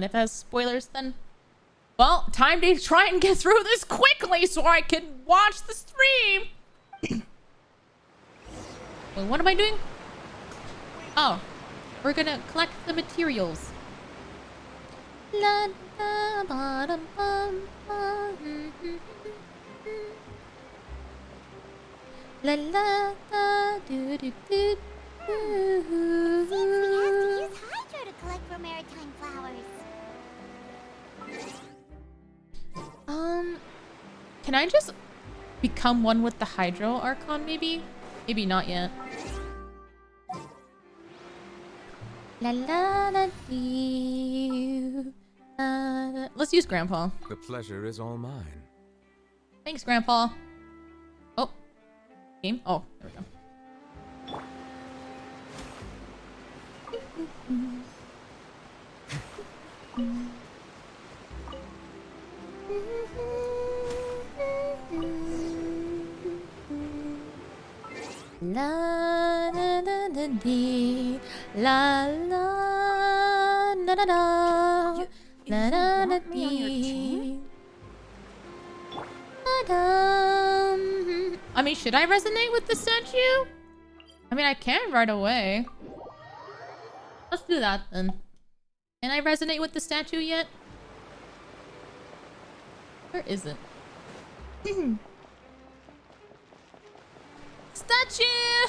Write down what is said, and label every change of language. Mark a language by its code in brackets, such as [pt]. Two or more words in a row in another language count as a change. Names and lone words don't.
[en] If it has spoilers, then... Well, time to try and get through this quickly so I can watch the stream. Wait, what am I doing? Oh, we're gonna collect the materials. La, la, ba, da, bum, bum, la la la do do do. Seems we have to use Hydro to collect Romaritime flowers. Can I just become one with the Hydro Archon, maybe? Maybe not yet. La la la dee. Let's use Grandpa. The pleasure is all mine. Thanks, Grandpa. Oh. Game? Oh, there we go. La la la la dee. La la la la la. La la la dee. I mean, should I resonate with the statue? I mean, I can right away. Let's do that then. Can I resonate with the statue yet? Where is it? Statue!